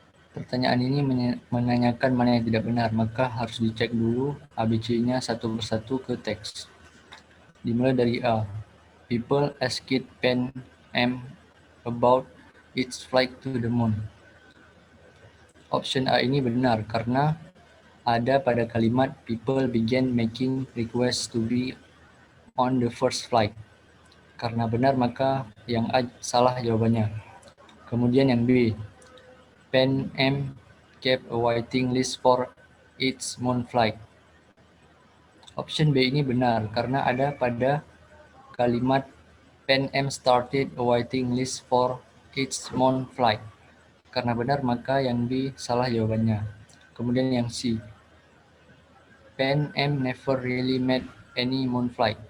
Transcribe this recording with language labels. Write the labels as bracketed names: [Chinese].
[Indonesian] Pertanyaan ini menanyakan mana yang tidak benar, maka harus dicek dulu ABC-nya satu persatu ke teks. Dimulai dari A. [English] People asked Pan Am about its flight to the moon. Option A [Indonesian] ini benar karena ada pada kalimat [English] people began making requests to be on the first flight. [Indonesian] Karena benar maka yang A salah jawabannya. Kemudian yang B. [English] Pan Am kept a waiting list for its moon flight. Option B [Indonesian] ini benar karena ada pada kalimat [English] Pan Am started a waiting list for its moon flight. [Indonesian] Karena benar maka yang B salah jawabannya. Kemudian yang C. [English] Pan Am never really made any moon flight.